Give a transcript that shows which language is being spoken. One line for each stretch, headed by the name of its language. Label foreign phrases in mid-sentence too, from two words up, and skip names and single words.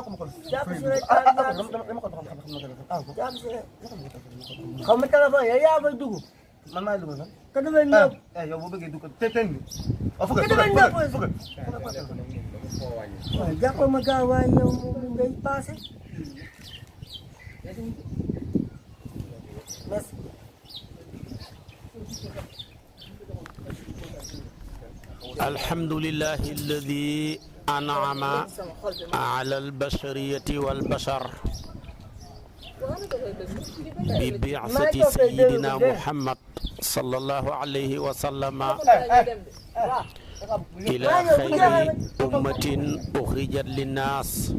Wolof: jàpp si rek xaw ma téléphone yow yaa koy dugg. man maa dugg sax. te damay nëb. yow boo bëggee dugg te tey te damay nëb. waaw jàppal ma gaaw waaye yow moom ngay passé. merci.
Arabic: الحمد لله الذي أنعم على البشرية والبشر ببعثة سيدنا محمد صلى الله عليه وسلم إلى خير أمة أخرجت للناس